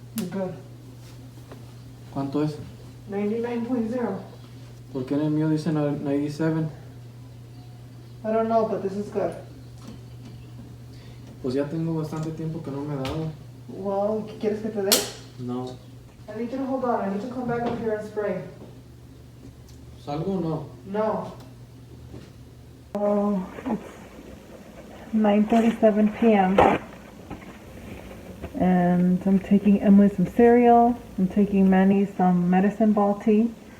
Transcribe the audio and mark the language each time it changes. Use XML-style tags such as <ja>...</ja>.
<en>Good.</en> <es>¿Cuánto es? 99.0. ¿Por qué en el mío dice 97?</es> <en>I don't know, but this is good.</en> <es>Pues ya tengo bastante tiempo que no me he dado. Well, ¿quieres que te dé? No.</es> <en>I need you to hold on. I need to come back up here and spray.</en> <es>¿Salgo o no?</es> <en>No. Oh, it's 9:37 p.m. And I'm taking Emily some cereal. I'm taking Manny some medicine ball tea.</en>